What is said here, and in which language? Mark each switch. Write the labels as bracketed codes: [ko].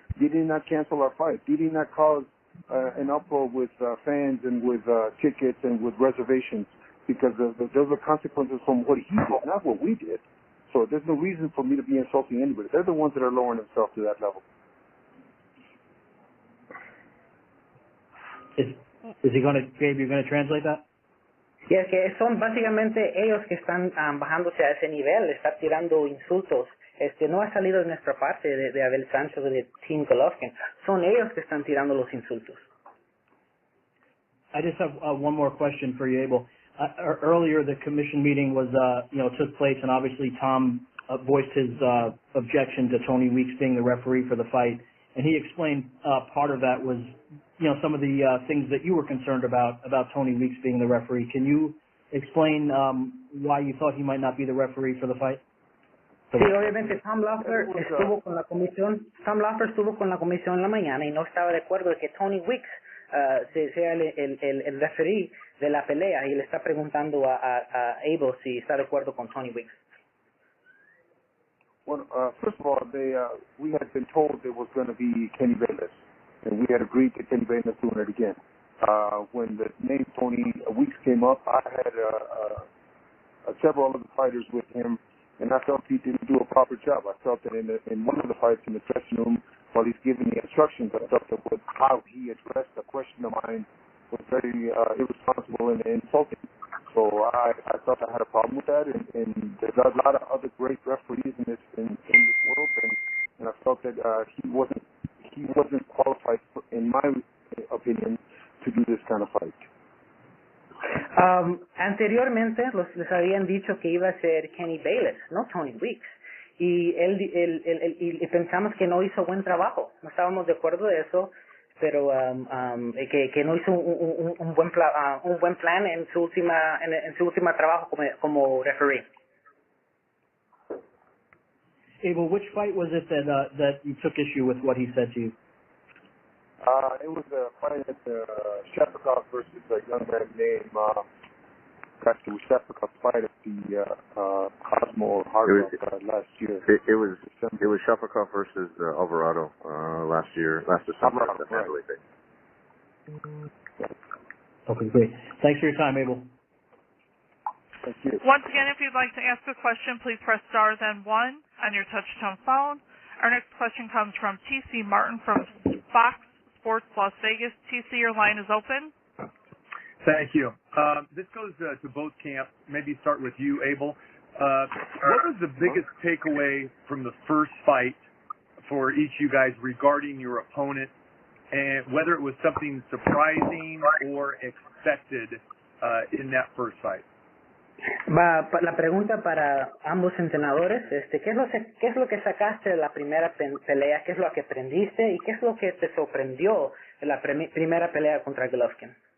[en] Did he not cancel our fight? Did he not cause an uproar with fans and with tickets and with reservations? Because those are consequences from what he did, not what we did. So there's no reason for me to be insulting anybody. They're the ones that are lowering themselves to that level. Is he going to, Gabe, you're going to translate that? [es] Y es que son básicamente ellos que están bajándose a ese nivel, estar tirando insultos. No ha salido de nuestra parte de Abel Sánchez o de Team Golovkin. Son ellos que están tirando los insultos. [en] I just have one more question for you, Abel. Earlier, the commission meeting was, took place, and obviously Tom voiced his objection to Tony Weeks being the referee for the fight, and he explained part of that was, some of the things that you were concerned about Tony Weeks being the referee. Can you explain why you thought he might not be the referee for the fight? [es] Sí, obviamente Tom Loeffler estuvo con la comisión. Tom Loeffler estuvo con la comisión en la mañana y no estaba de acuerdo de que Tony Weeks sea el referee de la pelea, y le está preguntando a Abel si está de acuerdo con Tony Weeks. [en] Well, first of all, we had been told there was going to be Kenny Bayless, and we had agreed to Kenny Bayless doing it again. When the name Tony Weeks came up, I had several other fighters with him, and I felt he didn't do a proper job. I felt that in one of the fights in the dressing room, while he's giving the instructions, I felt that how he addressed a question of mine was very irresponsible and insulting. So I thought I had a problem with that, and there's a lot of other great referees in this world, and I felt that he wasn't qualified, in my opinion, to do this kind of fight. [es] Anteriormente les habían dicho que iba a ser Kenny Bayless, no Tony Weeks, y y pensamos que no hizo buen trabajo. No estábamos de acuerdo de eso, pero que no hizo un buen plan en su última trabajo como referee. [en] Abel, which fight was it that you took issue with what he said to you? It was a fight at Shepard versus a young man named scratched the Sheffield fight at the Cosmo or Hard Rock last year. It was Sheffield versus Alvarado last December. Right. Okay, great. Thanks for your time, Abel. Thank you. Once again, if you'd like to ask a question, please press star then 1 on your touch-tone phone. Our next question comes from T.C. Martin from Fox Sports Las Vegas. T.C., your line is open. Thank you. This goes to both camps. Maybe start with you, Abel. What was the biggest takeaway from the first fight for each of you guys regarding your opponent, and whether it was something surprising or expected in that first fight? [es] La pregunta para ambos entrenadores, ¿qué es lo que sacaste de la primera pelea? ¿Qué es lo que aprendiste? ¿Y qué es lo que te sorprendió de la primera pelea contra Golovkin?